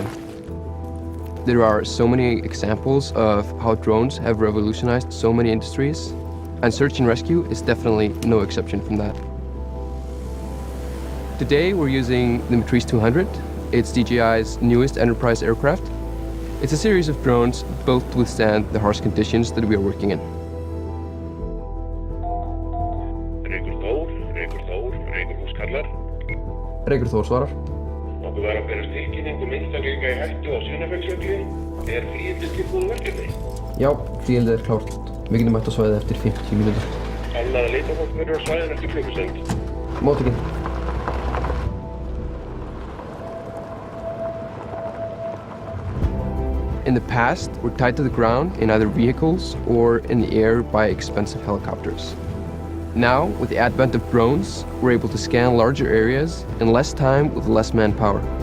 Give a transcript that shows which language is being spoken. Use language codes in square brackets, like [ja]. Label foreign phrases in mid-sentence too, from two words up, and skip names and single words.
[en] There are so many examples of how drones have revolutionized so many industries, and search and rescue is definitely no exception from that. Today we're using the M200. It's DJI's newest enterprise aircraft. It's a series of drones built to withstand the harsh conditions that we are working in. [is] Reykur Þór svarar. Okkur var að berast tilkynning einstaklinga í hættu á Sunnafellsjökli. Er flugið tilbúið verkefni? Já, flugið klárt. Við getum mætt á svæðið eftir 50 mínútur. Annar leitafólk verður á svæðinu eftir klukkustund. Móttekinn. [en] In the past, we're tied to the ground in either vehicles or in the air by expensive helicopters. Now, with the advent of drones, we're able to scan larger areas in less time with less manpower.